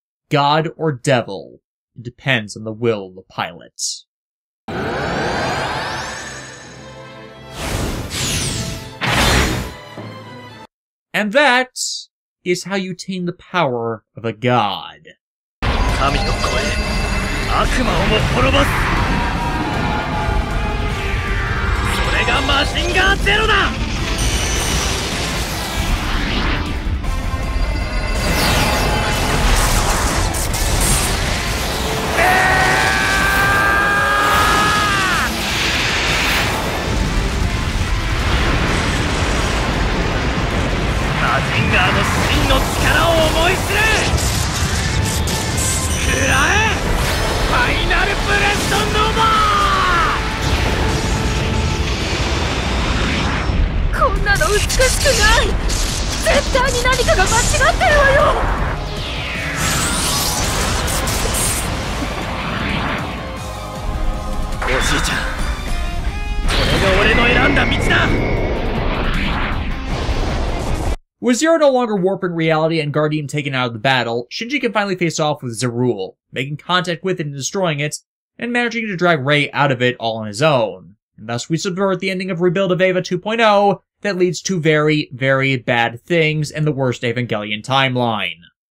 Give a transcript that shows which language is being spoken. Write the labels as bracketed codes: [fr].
[en] God or devil, it depends on the will of the pilot. And that is how you tame the power of a god. [ja] 神を超え悪魔をも滅ぼすそれがマシンガーゼロだマシンガーの真の力を思い知れ。食らえファイナルブレストノバー。こんなの美しくない。絶対に何かが間違ってるわよ。おじいちゃん、これが俺の選んだ道だ。 [en] With Zero no longer warping reality and Guardian taken out of the battle, Shinji can finally face off with Zerul, making contact with it and destroying it, and managing to drag Rei out of it all on his own. And thus we subvert the ending of Rebuild of Eva 2.0 that leads to very, very bad things in the worst Evangelion timeline.